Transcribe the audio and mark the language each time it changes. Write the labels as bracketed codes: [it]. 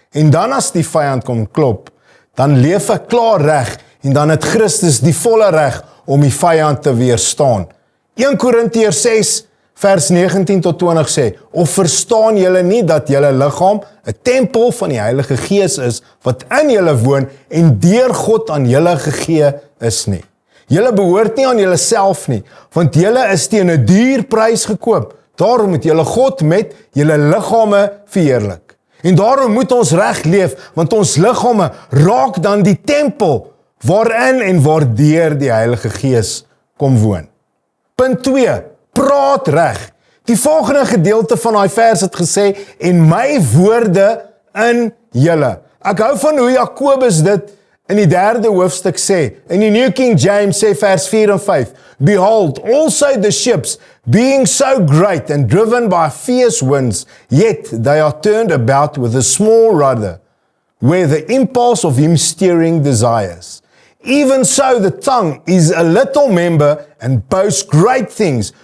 [af] En dan as die vyand kom klop, dan leef ek klaar reg en dan het Christus die volle reg om die vyand te weerstaan. 1 Korintiërs 6 vers 19 tot 20 sê, of verstaan julle nie dat julle liggaam 'n tempel van die Heilige Gees is, wat in julle woon en deur God aan julle gegee is nie. Julle behoort nie aan julle self nie, want julle is teen 'n duur prys gekoop. Daarom moet julle God met julle liggame verheerlik. En daarom moet ons reg leef, want ons liggame raak dan die tempel waarin en waardeur die Heilige Gees kom woon. Punt 2, praat reg. Die volgende gedeelte van daai vers het gesê, en my woorde in julle. Ek hou van hoe Jakobus dit in die 3de hoofstuk sê. In die New King James sê vers 4 en 5, [en] Behold, also the ships, being so great and driven by fierce winds, yet they are turned about with a small rudder, where the impulse of him steering desires. Even so the tongue is a little member and boasts great things.